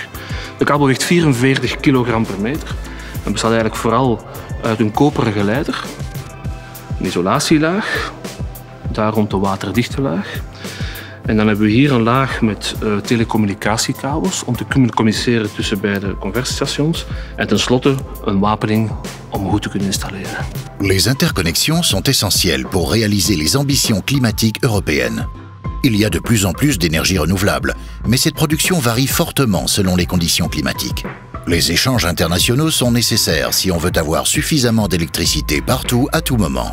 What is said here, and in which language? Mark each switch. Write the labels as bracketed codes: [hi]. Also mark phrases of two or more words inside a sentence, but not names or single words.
[nl] De kabel weegt 44 kilogram per meter en bestaat eigenlijk vooral uit een koperen geleider, een isolatielaag, daar rond de waterdichte laag. En dan hebben we hier een laag met telecommunicatiekabels om te kunnen communiceren tussen beide conversiestations. En tenslotte een wapening om goed te kunnen installeren. [fr] Les interconnexions sont essentielles pour réaliser les ambitions climatiques européennes. Il y a de plus en plus d'énergie renouvelable, mais cette production varie fortement selon les conditions climatiques. Les échanges internationaux sont nécessaires si on veut avoir suffisamment d'électricité partout à tout moment.